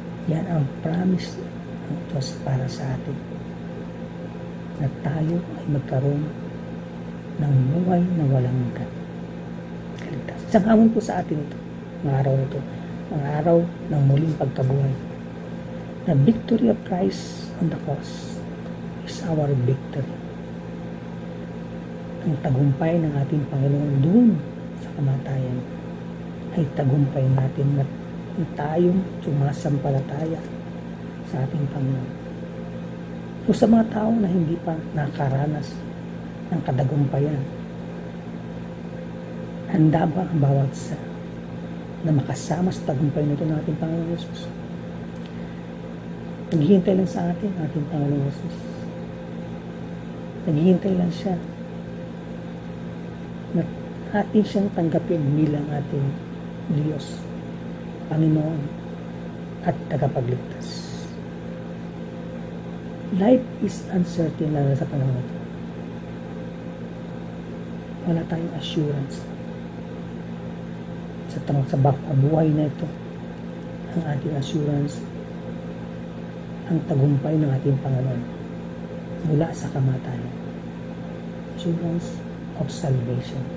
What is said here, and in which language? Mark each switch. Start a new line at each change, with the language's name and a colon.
Filipino: Yan ang promise ng Diyos para sa atin. Na tayo ay magkaroon ng buhay na walang hanggan. Kaligtasan. Isang hamon po sa atin ito, mga araw nito. Ang araw ng muling pagkabuhay.
English: The victory of Christ on the cross is our victory.
Filipino: Ang tagumpay ng ating Panginoon doon sa kamatayan ay tagumpay natin na tayong sumasampalataya sa ating Panginoon. O sa mga tao na hindi pa nakaranas ng kadagumpayan, handa ba ang bawat isa na makasama sa tagumpay nito ng ating Panginoon Jesus? Naghihintay lang sa atin ating Panginoon Jesus. Naghihintay lang siya na atin siyang tanggapin bilang ating Diyos, Panginoon at tagapagligtas.
English: Life is uncertain
Filipino: lalo sa panahon ito. Wala tayong assurance sa buhay na ito. Ang ating assurance, ang tagumpay ng ating Panginoon mula sa kamatayan.
English: Assurance of salvation.